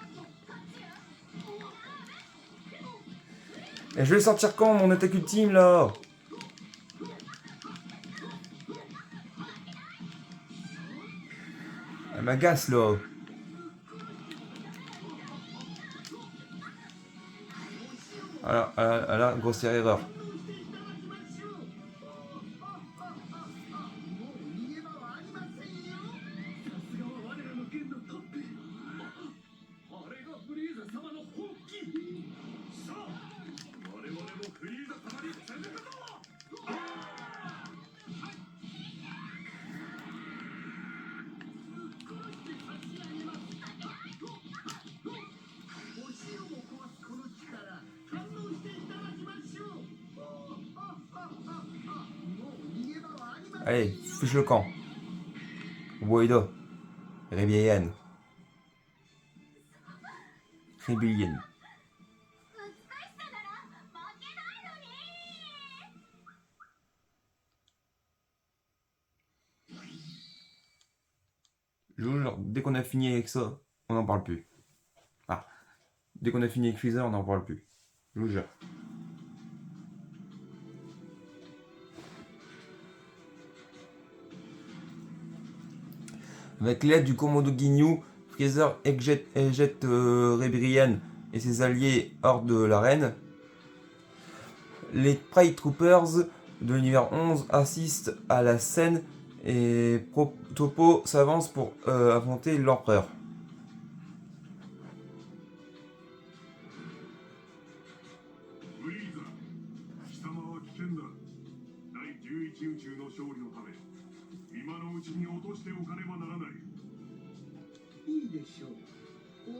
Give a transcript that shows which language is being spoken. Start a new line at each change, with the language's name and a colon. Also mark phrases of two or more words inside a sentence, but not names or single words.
French: Et je vais le sortir quand mon attaque ultime là? Elle m'agace là. Alors, grossière erreur.
Japanese: もう逃げ場はありませんよ。さすがは我らの剣のトップ。あれがフリーザ様の本気。さあ我々もフリーザ様に攻めるぞ。お城も壊すこの力、堪能していただきましょう。もう逃げ場はありません。
French: Allez, fiche le camp. Boido. Rebellion. Rebellion.
Japanese: 美しさなら負けないのに。
French: Je vous jure, dès qu'on a fini avec ça, on n'en parle plus. Ah. Dès qu'on a fini avec Freezer, on n'en parle plus. Je vous jure. Avec l'aide du Komodo Ginyu, Freezer éjecte Rebellion et ses alliés hors de l'arène. Les Pride Troopers de l'univers 11 assistent à la scène et Topo s'avance pour affronter l'empereur.
Japanese: フリーザ、貴様は危険だ。第11宇宙の勝利のため、今のうちに落としておかねばならない。いいでしょう。